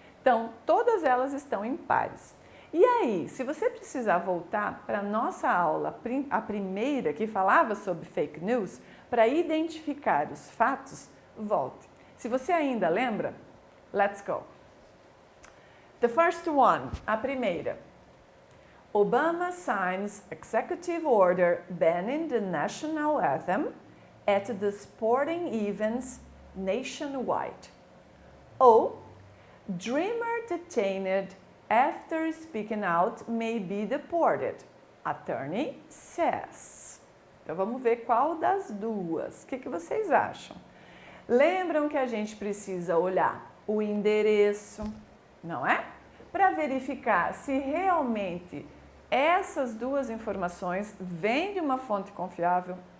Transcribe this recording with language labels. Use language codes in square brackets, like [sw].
[pt] Então, todas elas estão em pares. E aí, se você precisar voltar para a nossa aula, a primeira que falava sobre fake news, para identificar os fatos, volte. Se você ainda lembra, [en] let's go. The first one, [pt] a primeira. [en] Obama signs executive order banning the national anthem at the sporting events nationwide. Ou, dreamer detained after speaking out may be deported, attorney says. [pt] Então vamos ver qual das duas. O que vocês acham? Lembram que a gente precisa olhar o endereço, não é? Para verificar se realmente essas duas informações vêm de uma fonte confiável.